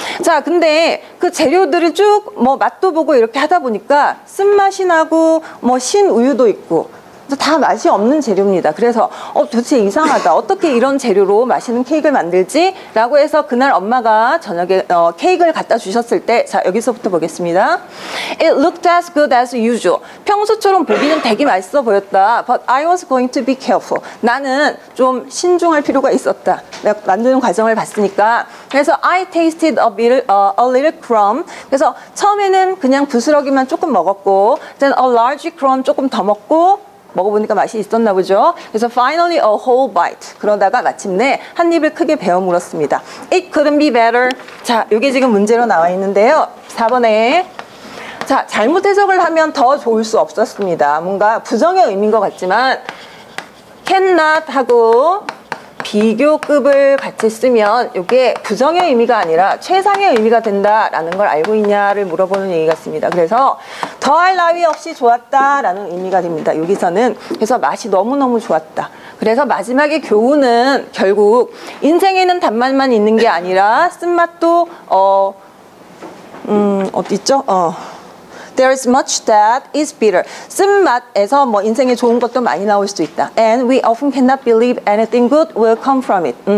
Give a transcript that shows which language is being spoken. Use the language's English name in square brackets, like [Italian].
[Korean] 자, 근데 그 재료들을 쭉 뭐 맛도 보고 이렇게 하다 보니까 쓴맛이 나고 뭐 신우유도 있고 다 맛이 없는 재료입니다. 그래서 도대체 이상하다. 어떻게 이런 재료로 맛있는 케이크를 만들지? 라고 해서 그날 엄마가 저녁에 케이크를 갖다 주셨을 때, 자, 여기서부터 보겠습니다. [English] It looked as good as usual. [Korean] 평소처럼 보기는 되게 맛있어 보였다. [English] But I was going to be careful. [Korean] 나는 좀 신중할 필요가 있었다. 내가 만드는 과정을 봤으니까. 그래서 [English] I tasted a little crumb. [Korean] 그래서 처음에는 그냥 부스러기만 조금 먹었고, [English] then a large crumb [Korean] 조금 더 먹고, 먹어보니까 맛이 있었나 보죠. 그래서 [English] finally a whole bite. [Korean] 그러다가 마침내 한 입을 크게 베어 물었습니다. [English] It couldn't be better. [Korean] 자, 이게 지금 문제로 나와 있는데요. 4번에 자, 잘못 해석을 하면 더 좋을 수 없었습니다. 뭔가 부정의 의미인 것 같지만 cannot 하고 비교급을 같이 쓰면 이게 부정의 의미가 아니라 최상의 의미가 된다라는 걸 알고 있냐를 물어보는 얘기 같습니다. 그래서 더할 나위 없이 좋았다라는 의미가 됩니다. 여기서는 그래서 맛이 너무너무 좋았다. 그래서 마지막에 교훈은 결국 인생에는 단맛만 있는 게 아니라 쓴맛도 어디 있죠? [English] There is much that is bitter. [Korean] 쓴맛에서 뭐 인생에 좋은 것도 많이 나올 수도 있다. [English] And we often cannot believe anything good will come from it.